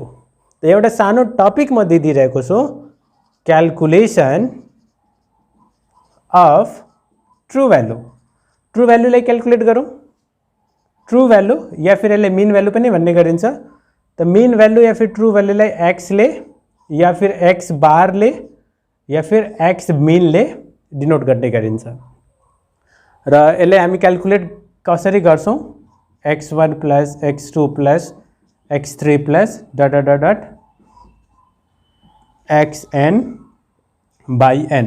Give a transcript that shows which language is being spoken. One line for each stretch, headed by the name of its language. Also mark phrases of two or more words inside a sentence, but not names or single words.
Nepali: त एउटा सानो टपिक म दिइरहेको छु,
English: calculation of true value. true valueलाई
Nepali: क्याल्कुलेट गरौँ।
English: true value
Hindi: या फिर
Nepali: यसले
English: mean value
Nepali: पनि भन्ने गरिन्छ। त
English: mean value
Hindi: या फिर
English: true valueलाई
Nepali: एक्सले
Hindi: या फिर
English: x barले
Hindi: या फिर
English: x meanले
Nepali: डिनोट गर्ने गरिन्छ। र यसले हामी क्याल्कुलेट कसरी गर्छौँ,
English: x1 plus x2 plus x3 plus dot dot dot xn by n.